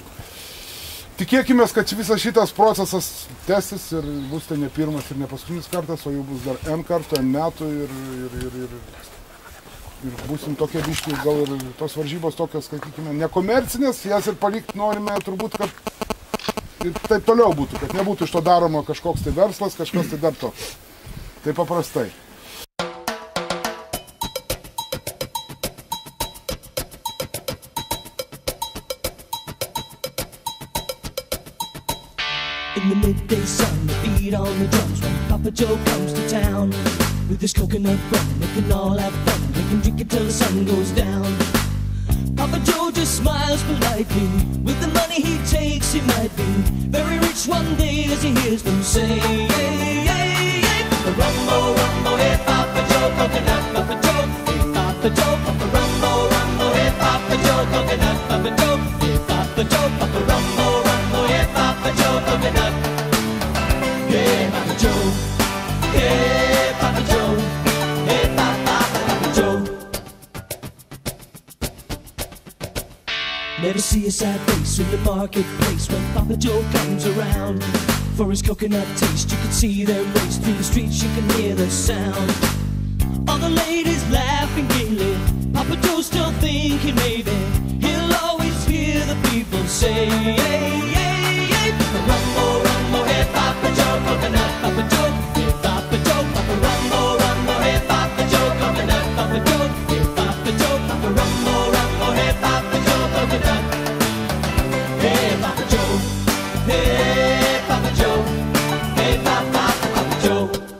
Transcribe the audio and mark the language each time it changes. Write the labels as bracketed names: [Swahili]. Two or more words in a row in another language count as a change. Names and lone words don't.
[Lithuanian] Tikėkime, kad visas šitas procesas tęsis ir bus tai ne pirmas ir ne paskutinis kartas, o jau bus dar N kartų, N metų ir būsim tokie biški, gal ir tos varžybos tokios, sakykime, nekomercinės, jas ir palikti norime turbūt, kad ir taip toliau būtų, kad nebūtų iš to daroma kažkoks tai verslas, kažkas tai dar toks. Tai paprastai. [English] In the midday sun, the beat on the drums when Papa Joe comes to town. With his coconut rum, they can all have fun. They can drink it till the sun goes down. Papa Joe just smiles politely. With the money he takes, he might be very rich one day as he hears them say, hey, hey, hey. Papa Rumbo, Rumbo, hey Papa Joe, coconut, Papa Joe, hey Papa Joe, Papa Rumbo, Rumbo, hey Papa Joe, coconut, Papa Joe, hey Papa Joe, Papa Rumbo, Rumbo, hey Papa Joe, coconut. Hey Papa Joe, hey Papa Joe, hey Papa Joe. Never see a sad face in the marketplace when Papa Joe comes around. For his coconut taste, you can see them race through the streets, you can hear the sound. All the ladies laughing gaily, Papa Joe's still thinking maybe he'll always hear the people say, hey, hey, hey, Papa Rumbo, Rumbo, hey Papa Joe, coconut, Papa Joe, hey Papa Joe, Papa Rumbo, Rumbo, hey Papa Joe, coconut, Papa Joe, hey Papa Joe, Papa Rumbo, Rumbo, hey Papa Joe, coconut, hey Papa Joe, hey Papa Joe, hey Papa Joe.